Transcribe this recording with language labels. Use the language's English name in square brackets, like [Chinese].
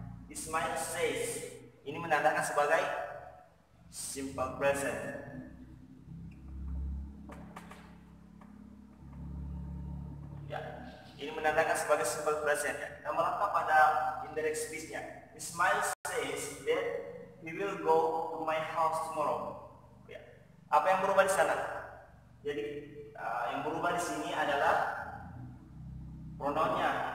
[Indonesian] Ismail says ini menandakan sebagai simple present. Ya, ini menandakan sebagai simple present. Nah, melengkap pada indirect speech-nya. [English] Ismail says that he will go to my house tomorrow. [Indonesian] Ya. Apa yang berubah di sana? Jadi yang berubah di sini adalah pronounnya.